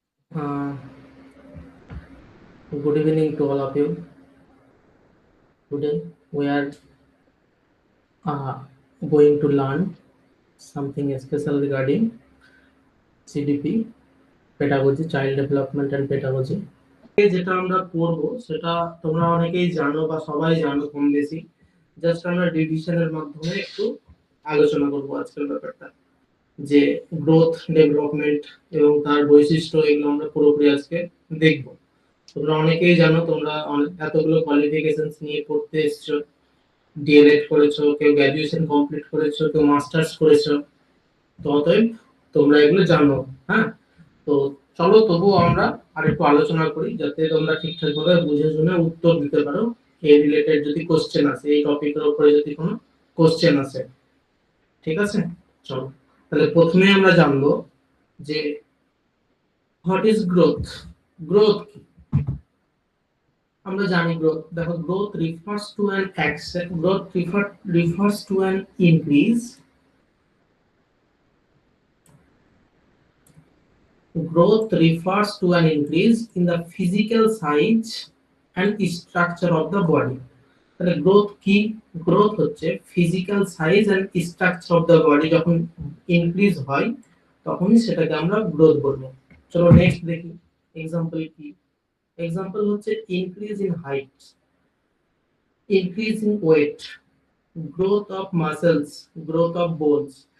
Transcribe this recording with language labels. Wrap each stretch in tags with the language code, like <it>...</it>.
<en>Uh, Good evening to all of you. Today we are uh, going to learn something special regarding CDP, Pedagogy, Child Development and Pedagogy.</en> <bn>যেটা আমরা পড়ব সেটা তোমরা অনেকেই জানো বা সবাই জানো কম বেশি। জাস্ট আমরা ডিভিশনের মাধ্যমে একটু আলোচনা করব আজকের ব্যাপারটা, যে গ্রোথ, ডেভেলপমেন্ট এবং তার বৈশিষ্ট্য, এগুলো আমরা পুরোপুরি আজকে দেখব। তোমরা অনেকেই জানো, তোমরা এতগুলো কোয়ালিফিকেশনস নিয়ে পড়তে এসছো, ডিএলএড করেছো, কেউ গ্র্যাজুয়েশন কমপ্লিট করেছো, কেউ মাস্টার্স করেছো, তো অতএব তোমরা এগুলো জানো। হ্যাঁ, তো চলো তবুও আমরা আরেকটু আলোচনা করি, যাতে তোমরা ঠিকঠাক ভাবে বুঝে শুনে উত্তর দিতে পারো। এই রিলেটেড যদি কোশ্চেন আসে, এই টপিকের উপরে যদি কোনো কোশ্চেন আসে, ঠিক আছে? চলো তাহলে প্রথমে আমরা জানবো যে</bn> <en>What is growth.</en> <bn>গ্রোথ কি? আমরা জানি</bn> <en>Growth, দেখো, growth refers to an action, growth refers to an increase. Growth refers to an increase in the physical size and structure of the body.</en> <bn>তাহলে গ্রোথ কি? গ্রোথ হচ্ছে</bn> <en>physical size and structure of the body</en> <bn>যখন increase হয় তখনই সেটাকে আমরা growth বলবো। চলো নেক্সট দেখি এক্সাম্পল কি।</bn> <en>Example হচ্ছে increase in height, increase in weight, growth of muscles, growth of bones.</en>